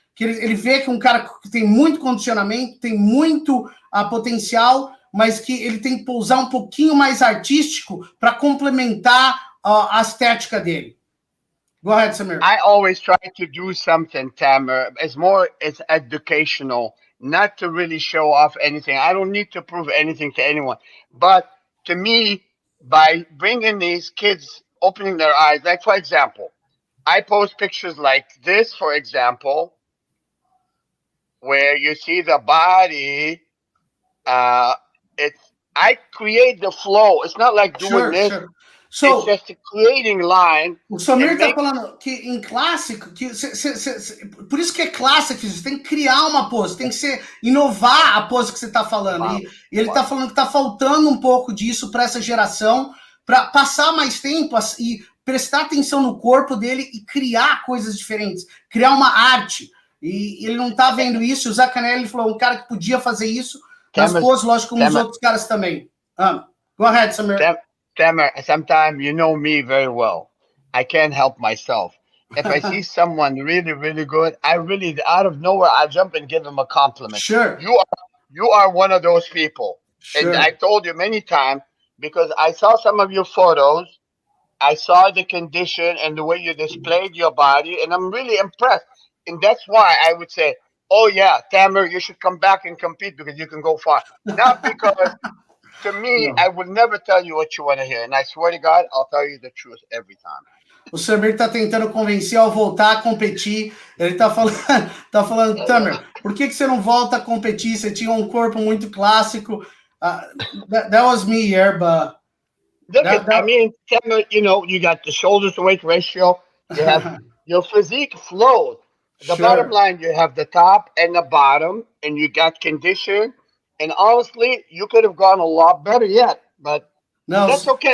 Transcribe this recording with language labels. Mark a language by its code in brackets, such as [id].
[pt] Que ele vê que um cara que tem muito condicionamento, tem muito potencial, mas que ele tem que pousar um pouquinho mais artístico para complementar a estética dele. [en] Go ahead, Samir. I always try to do something, Tamer. It's educational, not to really show off anything. I don't need to prove anything to anyone. But to me, by bringing these kids, opening their eyes, like, for example, I post pictures like this, for example, where you see the body, I create the flow. It's not like doing this. Sure. So, it's just creating line. [pt] O Samir está falando que em clássico, por isso que é clássico, você tem que criar uma pose, tem que inovar a pose que você está falando. E ele está falando que está faltando um pouco disso para essa geração, para passar mais tempo e prestar atenção no corpo dele e criar coisas diferentes, criar uma arte. E ele não está vendo isso. O Zaccanelli falou, um cara que podia fazer isso nas poses, lógico, como os outros caras também. [en] Go ahead, Samir. Tamer, sometimes you know me very well. I can't help myself. If I see someone really, really good, I really, out of nowhere, I jump and give them a compliment. Sure. You are one of those people. Sure. And I told you many times, because I saw some of your photos, I saw the condition and the way you displayed your body, and I'm really impressed. And that's why I would say, oh yeah, Tamer, you should come back and compete because you can go far. Not because... To me, I would never tell you what you want to hear. And I swear to God, I'll tell you the truth every time. [pt] O Samir está tentando convencer ao voltar a competir. Ele está falando, Tamer, por que você não volta a competir? Você tinha um corpo muito clássico. [en] That was me here, but... I mean, Tamer, you know, you got the shoulders to weight ratio. You have your physique flows. The bottom line, you have the top and the bottom, and you got condition. And honestly, you could have gone a lot better yet, but that's okay.